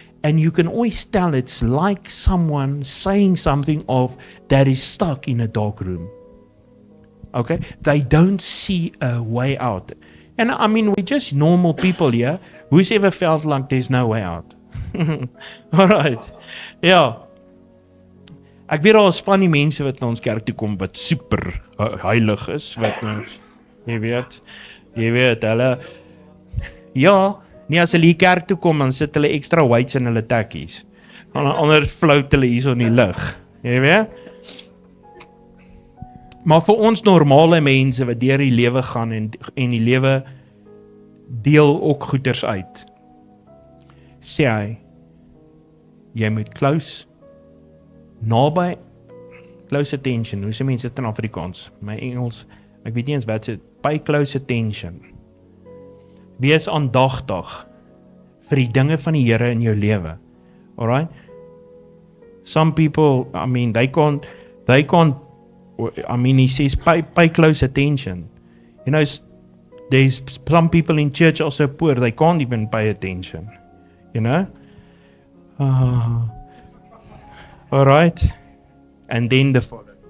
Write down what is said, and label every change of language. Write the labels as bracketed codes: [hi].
[en] And you can always tell it's like someone saying something that is stuck in a dark room. Okay? They don't see a way out. And I mean, we're just normal people here. Who's ever felt like there's no way out? Alright. Ja. [af] Ek weet daar is van die mense wat na ons kerk toe kom wat super heilig is, wat ons, jy weet, hulle, ja, nie as hulle hier kerk toe kom, dan sit hulle [en] extra weights [af] in hulle tekkies. Anders float hulle hier so in die lug, jy weet. Maar vir ons normale mense wat deur die lewe gaan en die lewe deel ook goeders uit, sê hy, jy moet [en] close attention, [af] hoe sê mense dit in Afrikaans? My Engels, ek weet nie eens wat sê, [en] pay close attention. [af] Wees aandagtig vir die dinge van die Here in jou lewe. [en] Alright? Some people, I mean, they can't, I mean, he says, pay close attention. You know, there's some people in church also poor, they can't even pay attention. You know? Alright. And then the follow.